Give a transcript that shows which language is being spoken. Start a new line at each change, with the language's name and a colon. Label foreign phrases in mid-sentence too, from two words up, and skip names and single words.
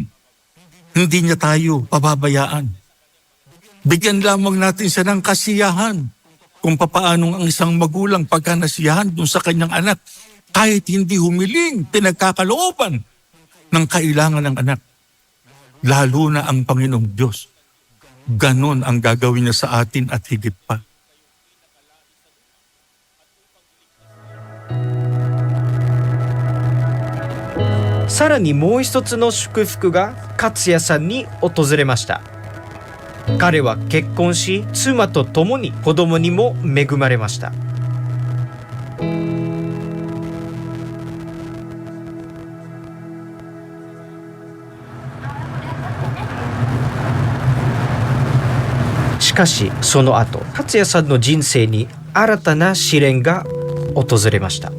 Filipino: Hindi niya tayo pababayaan. Bigyan lamang natin siya ng kasiyahan kung papaanong ang isang magulang pagka nasiyahan dun sa kanyang anak, kahit hindi humiling, pinagkakalooban ng kailangan ng anak. Lalo na ang Panginoong Diyos. Ganon ang gagawin niya sa atin at higit pa.
Japanese: sa らにもう一つの祝福が勝也さんに訪れました。彼は結婚し、妻と共に子供にも恵まれました。しかしその後、勝也さんの人生に新たな試練が訪れました。